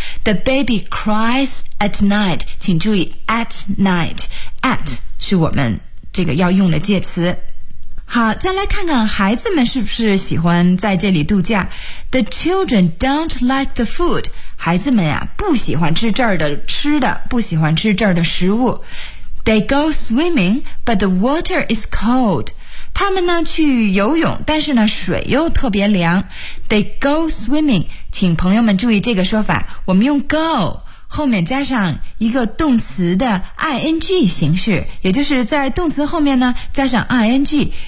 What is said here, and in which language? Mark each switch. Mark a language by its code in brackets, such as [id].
[en] The baby cries at night， [zh] 请注意 at night， at 是我们这个要用的介词。好，再来看看孩子们是不是喜欢在这里度假。 [en] The children don't like the food. [zh] 孩子们啊，不喜欢吃这儿的吃的，不喜欢吃这儿的食物。 [en] They go swimming, but the water is cold. [zh] 他们呢，去游泳，但是呢，水又特别凉。 [en] They go swimming. [zh] 请朋友们注意这个说法，我们用 go 后面加上一个动词的 ing 形式，也就是在动词后面呢，加上 ing。